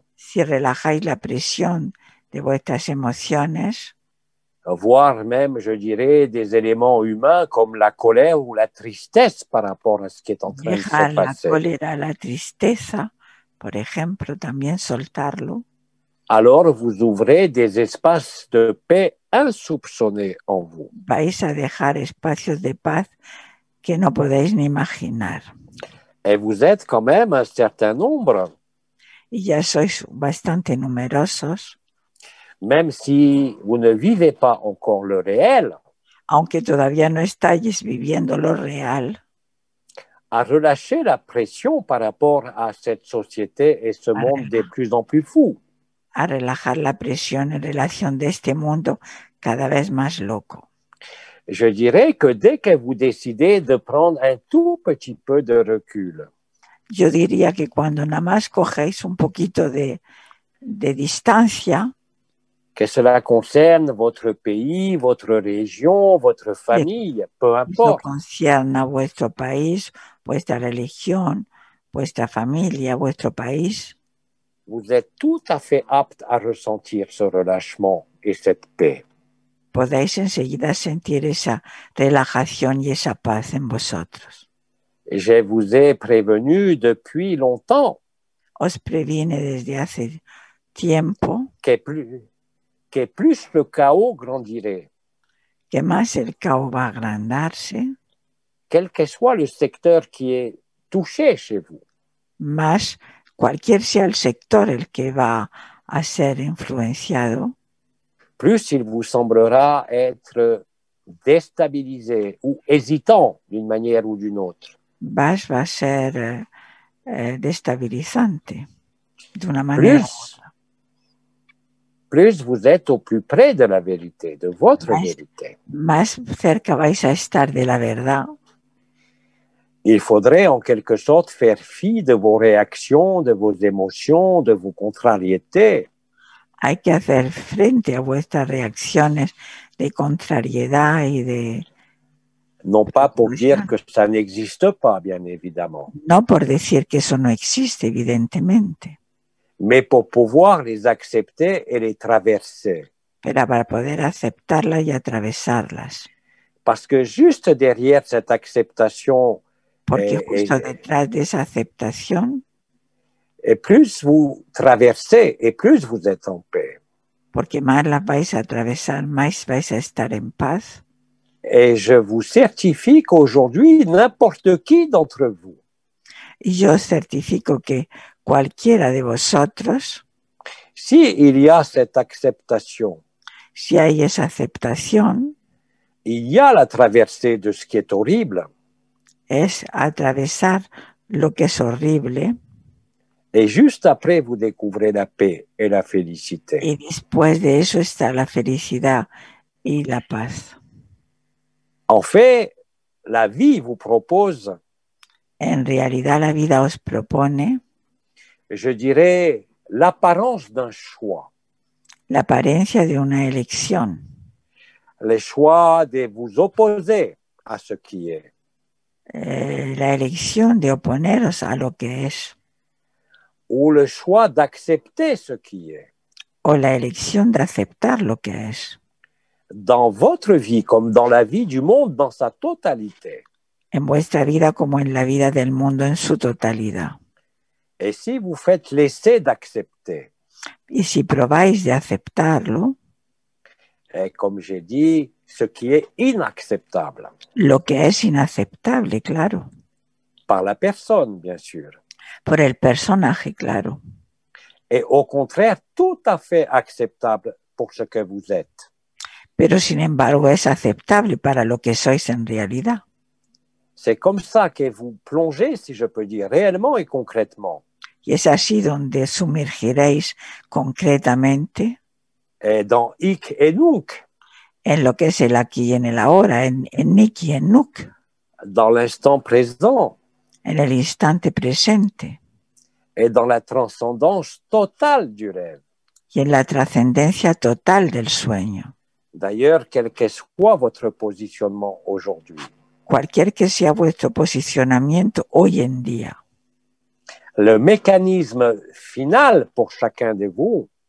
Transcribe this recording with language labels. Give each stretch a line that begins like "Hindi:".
Spanish: si relajáis la presión de vuestras emociones,
French: voire même, je dirais, des éléments humains comme la colère ou la tristesse par rapport à ce qui est en train de se
Spanish: Dejar la
French: passer.
Spanish: cólera, la tristeza, por ejemplo, también soltarlo.
French: Alors vous ouvrez des espaces de paix insoupçonnés en vous.
Spanish: Vais a dejar espacios de paz que no podéis ni imaginar.
French: Et vous êtes quand même un certain nombre,
Spanish: Y ya sois bastante numerosos,
French: même si vous ne vivez pas encore le réel,
Spanish: aunque todavía no estáis viviendo lo real,
French: à relâcher la pression par rapport à cette société et ce monde de plus en plus fou.
Spanish: a relajar la presión en relación de este mundo cada vez más loco.
French: Je dirais que dès que vous décidez de prendre un tout petit peu de recul,
Spanish: Yo diría que cuando nada más cogéis un poquito de distancia,
French: que cela concerne votre pays, votre région, votre famille, peu
Spanish: eso
French: importe,
Spanish: concierne a vuestro país, vuestra religión, vuestra familia, vuestro país,
French: vous êtes tout à fait apte à ressentir ce relâchement et cette paix.
Spanish: podéis enseguida sentir esa relajación y esa paz en vosotros.
French: Je vous ai prévenu depuis longtemps
Spanish: Os previene desde hace tiempo
French: que plus le chaos grandirait,
Spanish: que más el caos va a agrandarse,
French: quel que soit le secteur qui est touché chez vous,
Spanish: más cualquier sea el sector el que va a ser influenciado,
French: plus il vous semblera être déstabilisé ou hésitant d'une manière ou d'une autre.
Spanish: va a ser destabilizante de una manera.
French: Plus vous êtes au plus près de la vérité, de votre vérité.
Spanish: Más cerca vais a estar de la verdad.
French: Il faudrait en quelque sorte faire fi de vos réactions, de vos émotions, de vos contrariétés.
Spanish: Hay que hacer frente a vuestras reacciones de contrariedad y de...
French: Non pas pour dire que ça n'existe pas, bien évidemment.
Spanish: No por decir que eso no existe, evidentemente.
French: Mais pour pouvoir les accepter et les traverser.
Spanish: Pero para poder aceptarlas y atravesarlas.
French: Parce que juste derrière cette acceptation,
Spanish: porque justo detrás de esa aceptación,
French: et plus vous traversez et plus vous êtes en paix.
Spanish: Porque más las vais a atravesar, más vais a estar en paz.
French: Et je vous certifie qu'aujourd'hui, n'importe qui d'entre vous,
Spanish: Y yo certifico que cualquiera de vosotros,
French: si il y a cette acceptation,
Spanish: si hay esa aceptación,
French: il y a la traversée de ce qui est horrible.
Spanish: Es atravesar lo que es horrible.
French: Et juste après, vous découvrez la paix et la félicité.
Spanish: Y después de eso está la felicidad y la paz.
French: En fait, la vie vous propose,
Spanish: en realidad la vida os propone,
French: je dirais, l'apparence d'un choix.
Spanish: La apariencia de una elección.
French: Le choix de vous opposer à ce qui est.
Spanish: La elección de oponeros a lo que es.
French: Ou le choix d'accepter ce qui est.
Spanish: O la elección de aceptar lo que es.
French: Dans votre vie, comme dans la vie du monde dans sa totalité.
Spanish: En vuestra vida como en la vida del mundo en su totalidad.
French: Et si vous faites l'essai d'accepter.
Spanish: Y si probáis de aceptarlo.
French: Et comme j'ai dit, ce qui est inacceptable.
Spanish: Lo que es inaceptable, claro.
French: Par la personne, bien sûr.
Spanish: Por el personaje, claro.
French: Et au contraire, tout à fait acceptable pour ce que vous êtes.
Spanish: Pero sin embargo es aceptable para lo que sois en realidad.
French: C'est comme ça que vous plongez, si je peux dire, réellement et concrètement.
Spanish: Y es así donde sumergiréis concretamente
French: dans hic et nunc.
Spanish: En lo que es el aquí y en el ahora, en Nick y en Nuk.
French: Dans l'instant présent.
Spanish: En el instante presente.
French: Et dans la transcendance totale du rêve.
Spanish: Y en la trascendencia total del sueño.
French: D'ailleurs, quel que soit votre positionnement aujourd'hui.
Spanish: Cualquier que sea vuestro posicionamiento hoy en día.
French: Le mécanisme final pour chacun de vous.